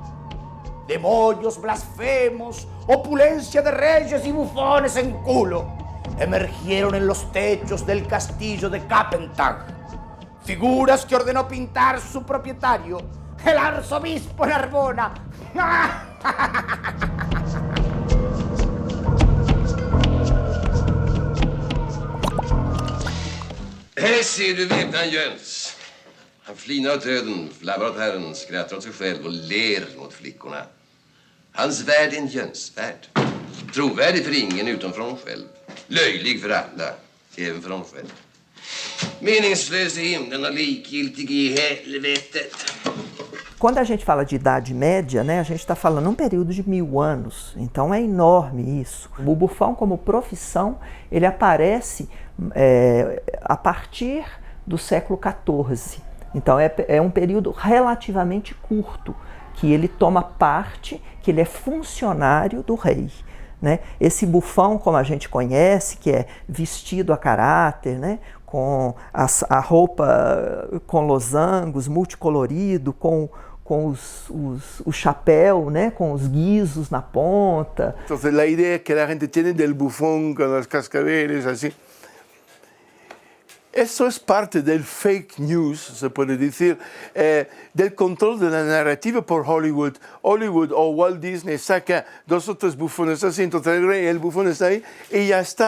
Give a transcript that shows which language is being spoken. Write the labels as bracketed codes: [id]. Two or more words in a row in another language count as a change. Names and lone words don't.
[es] Demonios blasfemos, opulencia de reyes y bufones en culo, emergieron en los techos del castillo de Capentag. Figuras que ordenó pintar su propietario, el arzobispo Narbona. [sv] Här ser du väpnaren Jöns. Han flinar åt döden, flabbar åt Herren, skrattar åt sig själv och ler mot flickorna. Hans värld är en Jönsvärld. Trovärdig för ingen utom för honom själv. Löjlig för alla, även för honom själv. Meningslös i himlen och likgiltig i helvetet. [pt] Quando a gente fala de Idade Média, né, a gente está falando um período de 1000 anos, então é enorme isso. O bufão como profissão, ele aparece a partir do século XIV. Então é um período relativamente curto, que ele toma parte, que ele é funcionário do rei. Né? Esse bufão, como a gente conhece, que é vestido a caráter, né? Com a roupa com losangos, multicolorido, com o chapéu, né, com os guizos na ponta. [es] Entonces la idea que la gente tiene del bufón con los cascabeles así, eso es parte del [en] fake news, [es] se puede decir, del control de la narrativa por Hollywood. Hollywood o Walt Disney saca 2 o 3 bufones así, entonces el rey, el bufón está ahí y ya está.